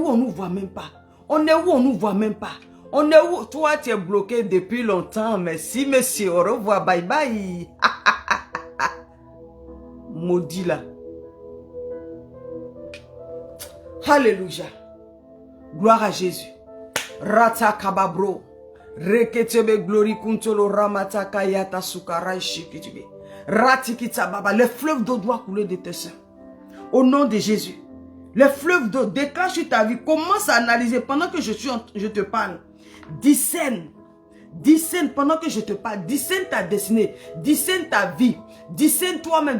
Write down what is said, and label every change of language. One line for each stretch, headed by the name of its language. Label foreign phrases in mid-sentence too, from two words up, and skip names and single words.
French: On ne nous voit même pas. On est où? On ne nous voit même pas. On est où? Toi, tu es bloqué depuis longtemps. Merci, monsieur. Au revoir.
English: Bye bye.
French: Maudit là. Alléluia. Gloire à Jésus. Rata kababro. Reketebe glory kuntolo ramata kayata sukarai shikitibe. Ratikita baba. Les fleuves d'eau doivent couler de tes seins. Au nom de Jésus. Les fleuves d'eau déclenchent sur ta vie. Commence à analyser pendant que je te parle. Discerne. Discerne pendant que je te parle. Discerne ta destinée. Discerne ta vie. Discerne toi-même.